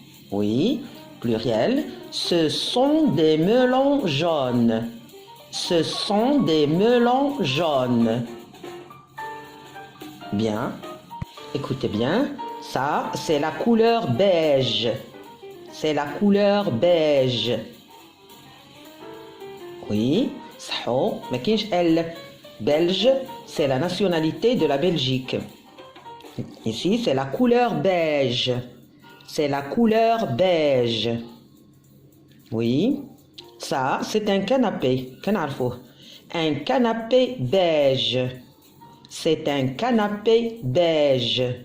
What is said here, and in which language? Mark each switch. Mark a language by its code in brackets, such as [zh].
[fr] Oui, pluriel. Ce sont des melons jaunes. Ce sont des melons jaunes. Bien. Écoutez bien. Ça, c'est la couleur beige. C'est la couleur beige. [ar] Oui, صحو ما كاينش elle. [fr] Belge, c'est la nationalité de la Belgique. Ici, c'est la couleur beige. C'est la couleur beige. Oui, ça, c'est un canapé. Un canapé beige. C'est un canapé beige.